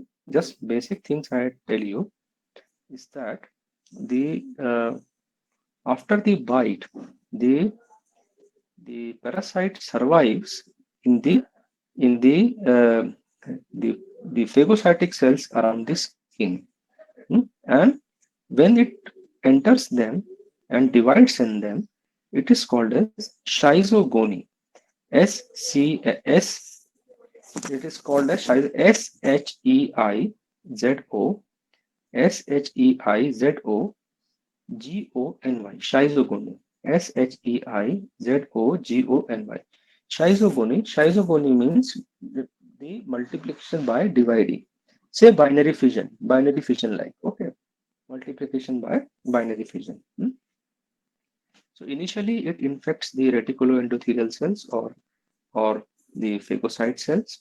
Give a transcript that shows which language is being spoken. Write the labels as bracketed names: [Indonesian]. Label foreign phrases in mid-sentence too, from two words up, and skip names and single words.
[English] Just basic things I tell you is that the after the bite, the parasite survives in the phagocytic cells around the skin. And when it enters them and divides in them, it is called as schizogony. It is called as Sheizo, schizogony. Schizogony. Schizogony means the multiplication by dividing. Say binary fission like. Okay, multiplication by binary fission. So initially it infects the reticuloendothelial cells or the phagocyte cells.